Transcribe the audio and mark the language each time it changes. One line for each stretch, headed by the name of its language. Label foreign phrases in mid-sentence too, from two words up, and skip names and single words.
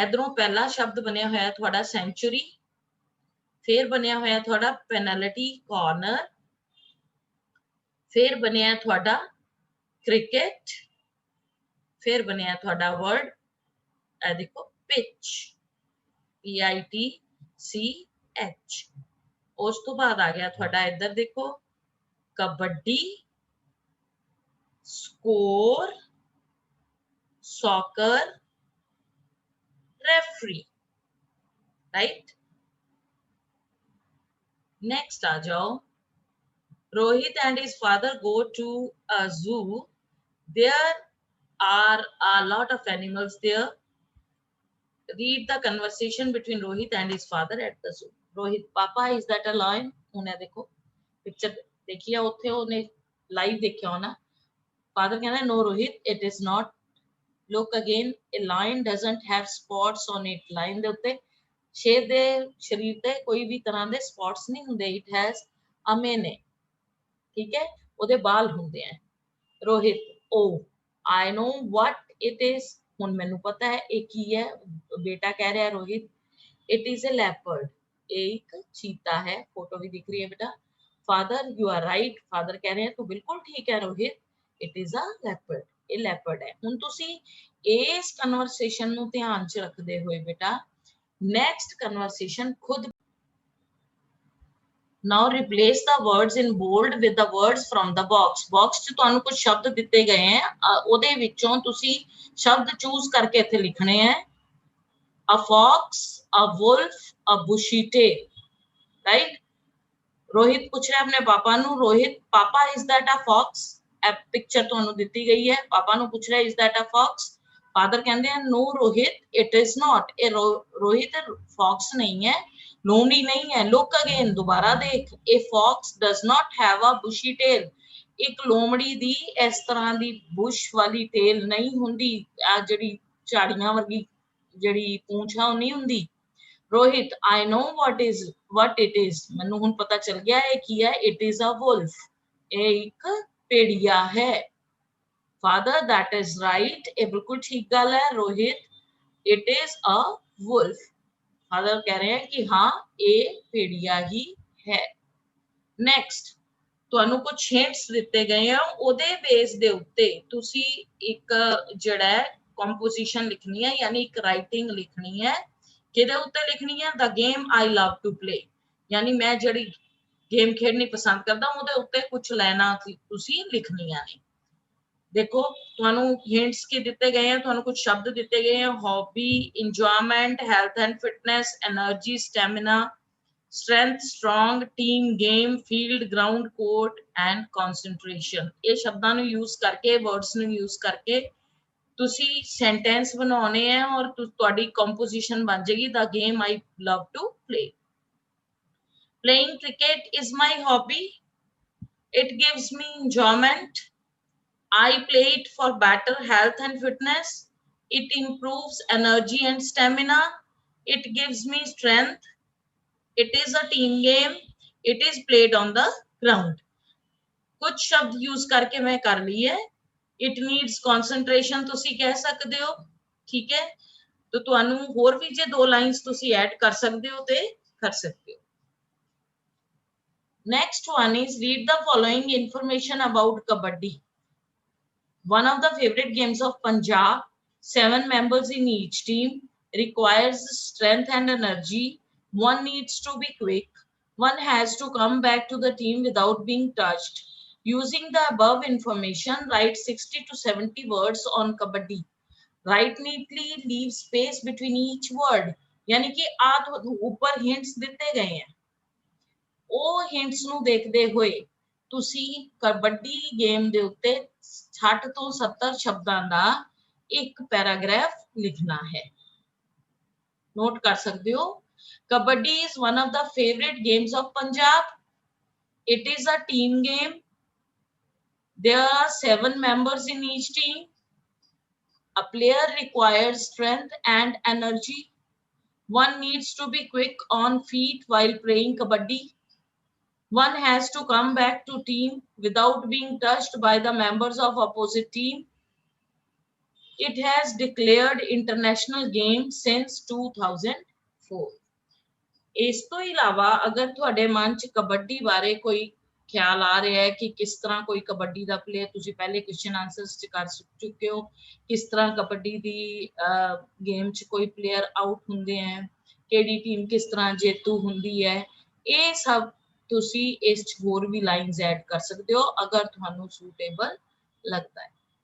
Punjabi: ਇਧਰੋਂ ਪਹਿਲਾ ਸ਼ਬਦ ਬਣਿਆ ਹੋਇਆ ਤੁਹਾਡਾ ਸੈਂਚੁਰੀ, ਫਿਰ ਬਣਿਆ ਹੋਇਆ ਤੁਹਾਡਾ
English: penalty corner,
Punjabi: ਫਿਰ ਬਣਿਆ ਤੁਹਾਡਾ ਕ੍ਰਿਕਟ, ਫਿਰ ਬਣਿਆ ਤੁਹਾਡਾ ਵਰਡ ਇਹ ਦੇਖੋ ਪਿਚ, PITCH। ਉਸ ਤੋਂ ਬਾਅਦ ਆ ਗਿਆ ਤੁਹਾਡਾ ਇੱਧਰ ਦੇਖੋ ਕਬੱਡੀ, ਸਕੋਰ,
English: soccer, referee, right? Next
Hindi: आ जाओ,
English: Rohit and his father go to a zoo. There are a lot of animals there. Read the conversation between Rohit and his father at the zoo. Rohit, Papa, is that a lion?
Hindi: उन्हें देखो picture देखिए उत्थे उन्हें live
Punjabi: ਦੇਖਿਆ ਹੋਣਾ।
English: Father कहना no Rohit, it is not. Look again, a lion doesn't have spots on it.
Punjabi: Lion ਦੇ ਉੱਤੇ ਸ਼ੇਰ ਦੇ ਸ਼ਰੀਰ ਤੇ ਕੋਈ ਵੀ ਤਰ੍ਹਾਂ ਦੇ ਸਪੌਟਸ ਨਹੀਂ ਹੁੰਦੇ।
English: It has
Punjabi: ਅਮੇਨੇ, ਠੀਕ ਹੈ, ਉਹਦੇ ਬਾਲ ਹੁੰਦੇ ਆ। ਰੋਹਿਤ,
English: oh, I know what it is.
Punjabi: ਹੁਣ ਮੈਨੂੰ ਪਤਾ ਹੈ ਇਹ ਕੀ ਹੈ। ਬੇਟਾ ਕਹਿ ਰਿਹਾ ਰੋਹਿਤ,
English: it is a leopard.
Punjabi: ਇਹ ਇੱਕ ਚੀਤਾ ਹੈ। ਫੋਟੋ ਵੀ ਦਿਖ ਰਹੀ ਹੈ ਬੇਟਾ।
English: Father, you are right.
Punjabi: Father ਕਹਿ ਰਹੇ ਹੈ ਤੂੰ ਬਿਲਕੁਲ ਠੀਕ ਹੈ ਰੋਹਿਤ,
English: it is a leopard.
Punjabi: ਇਹ ਲੈਪਰਡ ਹੈ। ਹੁਣ ਤੁਸੀਂ ਇਸ ਕਨਵਰਸੇਸ਼ਨ ਨੂੰ ਧਿਆਨ 'ਚ ਰੱਖਦੇ ਹੋਏ ਬੇਟਾ
English: next conversation
Punjabi: ਖੁਦ
English: now replace the words in bold with the words from the box.
Punjabi: Box 'ਚ ਤੁਹਾਨੂੰ ਕੁਝ ਸ਼ਬਦ ਦਿੱਤੇ ਗਏ ਹੈ, ਉਹਦੇ ਵਿੱਚੋਂ ਤੁਸੀਂ ਸ਼ਬਦ ਚੂਜ਼ ਕਰਕੇ ਇੱਥੇ ਲਿਖਣੇ ਹੈ।
English: a fox, a wolf, a bushy tail, right?
Punjabi: ਰੋਹਿਤ ਪੁੱਛ ਰਿਹਾ ਆਪਣੇ ਪਾਪਾ ਨੂੰ, ਰੋਹਿਤ ਪਾਪਾ
English: is that a fox?
Punjabi: ਪਿਕਚਰ ਤੁਹਾਨੂੰ ਦਿੱਤੀ ਗਈ ਹੈ, ਪਾਪਾ ਨੂੰ ਪੁੱਛ ਰਿਹਾ
English: is that a fox?
Punjabi: ਫਾਦਰ ਕਹਿੰਦੇ ਆ no ਰੋਹਿਤ
English: it is not.
Punjabi: ਇਹ ਰੋਹਿਤ ਫੌਕਸ ਨਹੀਂ ਹੈ, ਲੋਮੜੀ ਨਹੀਂ ਹੈ।
English: look again,
Punjabi: ਦੁਬਾਰਾ ਦੇਖ,
English: a fox does not have a bushy tail.
Punjabi: ਇੱਕ ਲੋਮੜੀ ਦੀ ਇਸ ਤਰ੍ਹਾਂ ਦੀ ਬੁਸ਼ ਵਾਲੀ ਟੇਲ ਨਹੀਂ ਹੁੰਦੀ, ਆ ਜਿਹੜੀ ਝਾੜੀਆਂ ਵਰਗੀ ਜਿਹੜੀ ਪੂੰਛ ਆ ਉਹ ਨਹੀਂ ਹੁੰਦੀ। ਰੋਹਿਤ,
English: I know what it is.
Punjabi: ਮੈਨੂੰ ਹੁਣ ਪਤਾ ਚੱਲ ਗਿਆ ਇਹ ਕੀ ਹੈ।
English: it is a wolf.
Punjabi: ਇਹ ਇੱਕ ਭੇੜੀਆ ਹੈ।
English: Father, that is right.
Punjabi: ਇਹ ਬਿਲਕੁਲ ਠੀਕ ਗੱਲ ਹੈ ਰੋਹਿਤ,
English: it is a wolf.
Punjabi: Father ਕਹਿ ਰਹੇ ਹੈ ਕਿ ਹਾਂ ਇਹ ਭੇੜੀਆ ਹੀ ਹੈ। Next, ਤੁਹਾਨੂੰ ਕੁਝ hints ਦਿੱਤੇ ਗਏ ਆ, ਉਹਦੇ ਬੇਸ ਦੇ ਉੱਤੇ ਤੁਸੀਂ ਇੱਕ ਜਿਹੜਾ ਹੈ ਕੰਪੋਜੀਸ਼ਨ ਲਿਖਣੀ ਹੈ, ਯਾਨੀ ਇੱਕ ਰਾਈਟਿੰਗ ਲਿਖਣੀ ਹੈ। ਕਿਹਦੇ ਉੱਤੇ ਲਿਖਣੀ ਹੈ?
English: the game I love to play.
Punjabi: ਯਾਨੀ ਮੈਂ ਜਿਹੜੀ ਗੇਮ ਖੇਡਣੀ ਪਸੰਦ ਕਰਦਾ ਉਹਦੇ ਉੱਤੇ ਕੁਝ ਲਾਈਨਾਂ ਤੁਸੀਂ ਲਿਖਣੀਆਂ ਨੇ। ਦੇਖੋ ਤੁਹਾਨੂੰ ਹਿੰਟਸ ਕੀ ਦਿੱਤੇ ਗਏ ਆ, ਤੁਹਾਨੂੰ ਕੁਝ ਸ਼ਬਦ ਦਿੱਤੇ ਗਏ ਆ।
English: hobby, enjoyment, health and fitness, energy, stamina, strength, strong, team, game, field, ground, court and concentration. ਇਹ ਸ਼ਬਦਾਂ ਨੂੰ ਯੂਜ਼ ਕਰਕੇ, ਵਰਡਸ ਨੂੰ ਯੂਜ਼ ਕਰਕੇ ਤੁਸੀਂ ਸੈਂਟੈਂਸ ਬਣਾਉਣੇ ਹੈ ਔਰ ਤੁਹਾਡੀ ਕੰਪੋਜੀਸ਼ਨ ਬਣ ਜਾਏਗੀ the game I love to play. Playing cricket is my hobby. It gives me enjoyment. I play it for better health and fitness. It improves energy and stamina. It gives me strength. It is a team game. It is played on the ground.
Hindi: कुछ शब्द यूज करके मैं कर ली है.
English: It needs concentration
Punjabi: ਤੁਸੀਂ ਕਹਿ ਸਕਦੇ ਹੋ. ਠੀਕ ਹੈ, तो ਤੁਹਾਨੂੰ ਹੋਰ ਵੀ ਜੇ 2 ਲਾਈਨਸ ਤੁਸੀਂ ਐਡ ਕਰ ਸਕਦੇ ਹੋ ਤੇ ਕਰ ਸਕਦੇ ਹੋ.
English: Next one is read the following information about kabaddi. One of the favorite games of Punjab. 7 members in each team. Requires strength and energy. One needs to be quick. One has to come back to the team without being touched. Using the above information, write 60 to 70 words on kabaddi. Write neatly, leave space between each word.
Hindi: यानी कि ऊपर hints
Punjabi: ਦਿੱਤੇ ਗਏ
Hindi: हैं.
Punjabi: ਉਹ ਹਿੰਟਸ ਨੂੰ ਦੇਖਦੇ ਹੋਏ ਤੁਸੀਂ ਕਬੱਡੀ ਗੇਮ ਦੇ ਉੱਤੇ 60 ਤੋਂ 70 ਸ਼ਬਦਾਂ ਦਾ ਇੱਕ ਪੈਰਾਗ੍ਰਾਫ ਲਿਖਣਾ ਹੈ. ਨੋਟ ਕਰ ਸਕਦੇ ਹੋ.
English: ਕਬੱਡੀ is one of the favorite games of Punjab. It is a team game. There are 7 members in each team. A player requires strength and energy. One needs to be quick on feet while playing kabaddi. One has to come back to team without being touched by the members of opposite team. It has declared international game since 2004.
Punjabi: ਇਸ ਤੋਂ ਇਲਾਵਾ ਅਗਰ ਤੁਹਾਡੇ ਮਨ 'ਚ ਕਬੱਡੀ ਬਾਰੇ ਕੋਈ ਖਿਆਲ ਆ ਰਿਹਾ ਹੈ ਕਿ ਕਿਸ ਤਰ੍ਹਾਂ ਕੋਈ ਕਬੱਡੀ ਦਾ ਪਲੇਅਰ, ਤੁਸੀਂ ਪਹਿਲੇ
English: question answers
Punjabi: 'ਚ ਕਰ ਚੁੱਕੇ ਹੋ, ਕਿਸ ਤਰ੍ਹਾਂ ਕਬੱਡੀ ਦੀ ਗੇਮ 'ਚ ਕੋਈ ਪਲੇਅਰ ਆਊਟ ਹੁੰਦੇ ਹੈ, ਕਿਹੜੀ ਟੀਮ ਕਿਸ ਤਰ੍ਹਾਂ ਜੇਤੂ ਹੁੰਦੀ ਹੈ, ਇਹ ਸਭ ਤੁਸੀਂ ਇਸ 'ਚ ਹੋਰ ਵੀ
English: lines add
Punjabi: ਕਰ ਸਕਦੇ ਹੋ ਅਗਰ ਤੁਹਾਨੂੰ ਸੂਟੇਬਲ ਲੱਗਦਾ ਹੈ.